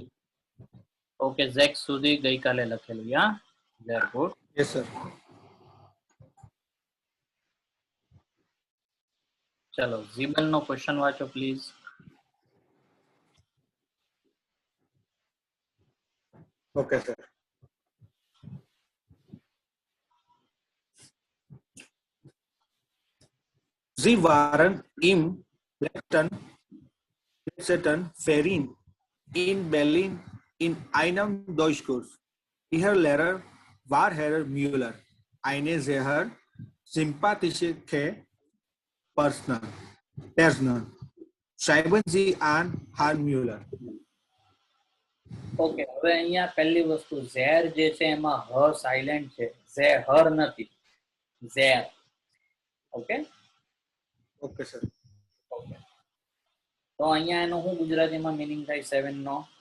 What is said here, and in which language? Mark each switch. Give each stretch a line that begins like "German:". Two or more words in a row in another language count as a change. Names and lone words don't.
Gujarati: ઓકે, Z સુધી ગઈકાલે લખેલું.
English: Ya very good. Yes sir.
Gujarati: ચલો ઝીબલ નો ક્વેશ્ચન વાંચો પ્લીઝ.
English: Okay sir.
German: Sie waren im letzten Ferien in Berlin in einem Deutschkurs. Ihr Lehrer war Herr Müller, eine sehr sympathische Person. Schreiben Sie an Herrn Müller.
Gujarati: ઓકે, હવે અહીંયા પહેલી વસ્તુ ઝેર જે છે એમાં હ સાયલેન્ટ છે, ઝેહર નથી, ઝેર.
English: ઓકે Okay sir.
Gujarati: ઓકે, તો અહીંયા એનો શું ગુજરાતીમાં મીનિંગ થાય 7 નો?